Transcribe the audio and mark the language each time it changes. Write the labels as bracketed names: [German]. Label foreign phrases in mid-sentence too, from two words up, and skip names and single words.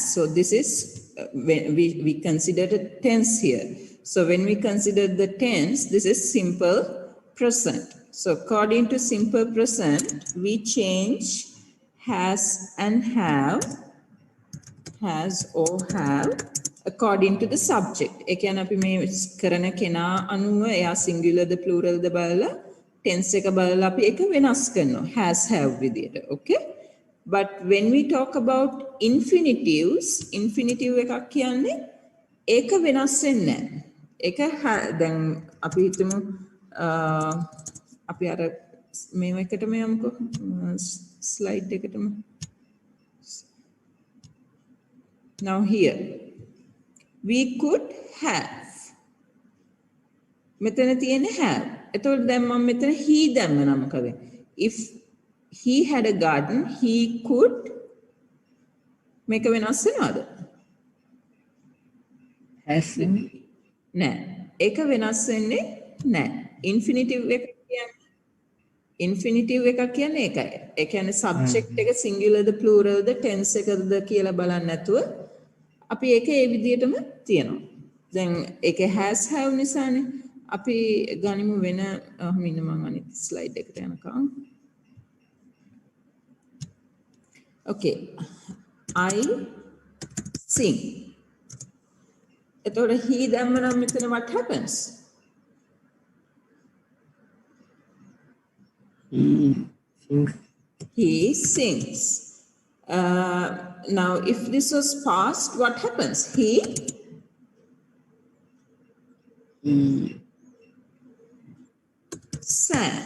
[English] So this is when we consider the tense here. So when we consider the tense, this is simple present. So according to simple present, we change has and have, has or have, according to the subject. [Sinhala] ඒ කියන්නේ අපි මේ කරන කෙනා අනුව එයා singular ද plural ද බලලා tense එක බලලා අපි ඒක වෙනස් කරනවා [English] has have [Sinhala] විදියට. Okay? [English] But when we talk about infinitives, infinitive [Sinhala] එකක් කියන්නේ ඒක වෙනස් වෙන්නේ නැහැ. ඒක දැන් අපි හිතමු අපි අර මේව එකටම යමුකෝ slide එකටම. [English] Now here we could have. [Sinhala] මෙතන තියෙන්නේ have. එතකොට දැන් මම මෙතන he දැම්ම නම් මොකද? [English] If he had a garden, he could make a [Sinhala] වෙනස් වෙනවද? [English] Has [Sinhala] නෑ. ඒක වෙනස් වෙන්නේ නෑ. Infinitive එක කියන්නේ infinitive එකක් කියන්නේ ඒකයි. ඒ කියන්නේ subject එක singular ද plural ද tense එකද කියලා බලන්න නැතුව අපි ඒක ඒ විදිහටම තියනවා. දැන් ඒක [English] has have [Sinhala] නිසානේ. අපි ගනිමු වෙන මෙන්න මම අනිත් slide එකට යනකම්. [English] Okay, I sing. [Sinhala] එතකොට he දැම්ම නම් මෙතන [English] what happens? He sings. Now, if this was past, what happens? He sang.